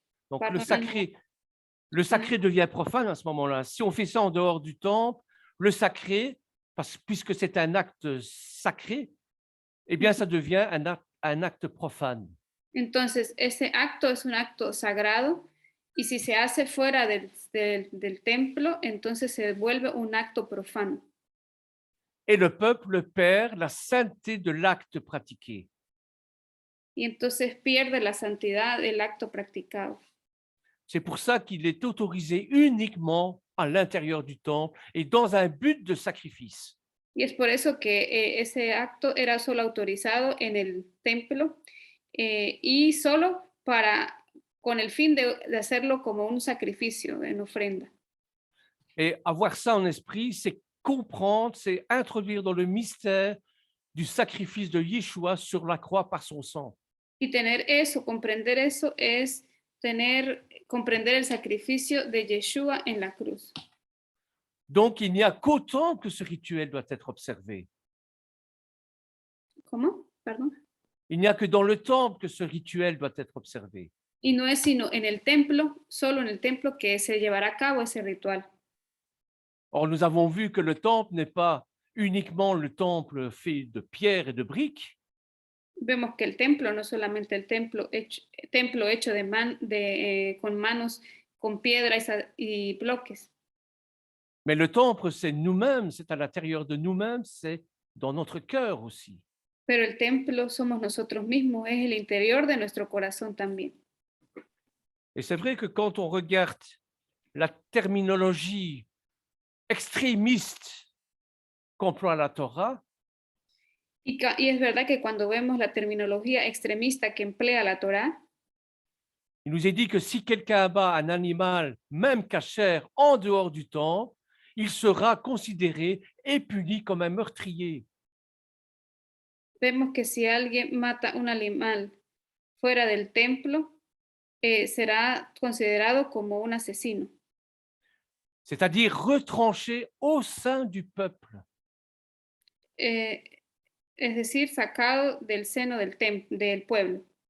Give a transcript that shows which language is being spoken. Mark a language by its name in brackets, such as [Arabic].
[French] Donc le sacré devient profane à ce moment-là. Si on fait ça en dehors du temple, le sacré, puisque c'est un acte sacré, eh bien ça devient un acte profane. [Spanish] Entonces, ese acto es un acto sagrado y si se hace fuera del templo, entonces se vuelve un acto profano. [French] Et le peuple perd la sainteté de l'acte pratiqué. [Spanish] Y entonces pierde la santidad del acto practicado. [French] C'est pour ça qu'il est autorisé uniquement à l'intérieur du temple et dans un but de sacrifice. [Spanish] Y es por eso que ese acto era solo autorizado en el templo y solo con el fin de hacerlo como un sacrificio, en ofrenda. [French] Et avoir ça en esprit, c'est comprendre, c'est introduire dans le mystère du sacrifice de Yeshua sur la croix par son sang. [Spanish] Y tener eso, comprender eso, es comprender el sacrificio de Yeshua en la cruz. [French] Donc, il n'y a qu'au temple que ce rituel doit être observé. [Spanish] ¿Cómo? Perdón. [French] Il n'y a que dans le temple que ce rituel doit être observé. [Spanish] Y no es sino en el templo, solo en el templo, que se llevará a cabo ese ritual. [French] Or, nous avons vu que le temple n'est pas uniquement le temple fait de pierre et de briques. [Spanish] vemos que el templo no es solamente el templo hecho con manos, con piedra y bloques, [French] mais le temple, c'est nous-mêmes, c'est à l'intérieur de nous-mêmes, c'est dans notre cœur aussi. [Spanish] pero el templo somos nosotros mismos, es el interior de nuestro corazón también. [French] Et c'est vrai que quand on regarde la terminologie extrémiste qu'emploie la Torah, [Spanish] Y es verdad que cuando vemos la terminología extremista que emplea la Torá, [French] il nous est dit que si quelqu'un abat un animal, même cachère, en dehors du temple, il sera considéré et puni comme un meurtrier. [Spanish] vemos que si alguien mata un animal fuera del templo, será considerado como un asesino, [French] C'est-à-dire retranché au sein du peuple. [Spanish] eh, es decir, sacado del seno del pueblo.